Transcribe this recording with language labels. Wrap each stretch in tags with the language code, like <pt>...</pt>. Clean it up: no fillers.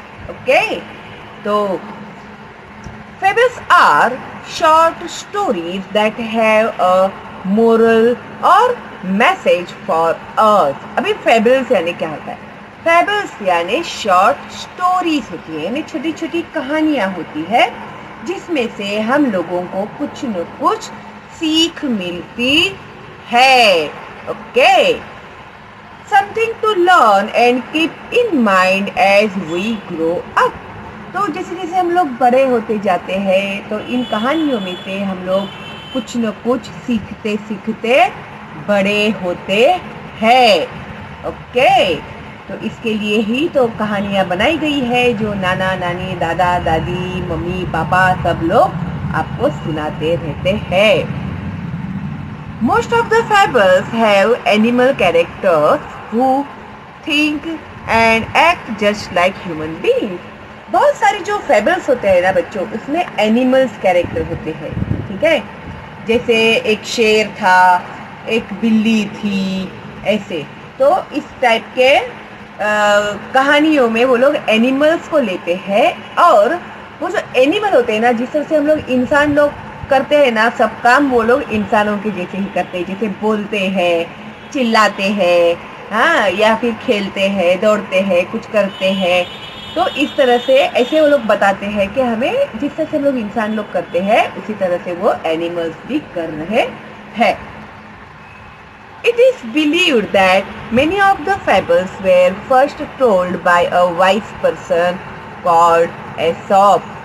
<en>Okay, तो fables are short stories that have a moral or message for us।</en> <hi>अभी fables यानी क्या होता है? fables यानी short stories होती है, यानी छोटी छोटी कहानियाँ होती है जिसमें से हम लोगों को कुछ न कुछ सीख मिलती है।</hi> <en>Okay, something to learn and keep in mind as we grow up।</en> <hi>तो जैसे जैसे हम लोग बड़े होते जाते हैं तो इन कहानियों में से हम लोग कुछ न कुछ सीखते सीखते बड़े होते हैं। ओके, तो इसके लिए ही तो कहानियाँ बनाई गई है जो नाना नानी, दादा दादी, मम्मी पापा सब लोग आपको सुनाते रहते हैं।</hi> <en>Most of the fables have animal characters who think and act just like human beings।</en> <hi>बहुत सारे जो फेबल्स होते हैं ना बच्चों, उसमें एनिमल्स कैरेक्टर होते हैं। ठीक है, जैसे एक शेर था, एक बिल्ली थी, ऐसे। तो इस टाइप के कहानियों में वो लोग एनिमल्स को लेते हैं। और वो जो एनिमल होते हैं ना, जिस तरह से हम लोग इंसान लोग करते हैं ना सब काम, वो लोग इंसानों के जैसे ही करते हैं। जैसे बोलते हैं, चिल्लाते हैं, हाँ, या फिर खेलते हैं, दौड़ते हैं, कुछ करते हैं। तो इस तरह से ऐसे वो लोग बताते हैं कि हमें जिस तरह से हम लोग इंसान लोग करते हैं उसी तरह से वो एनिमल्स भी कर रहे हैं।</hi> <en>It is believed that many of the fables were first told by a wise person called Aesop।</en>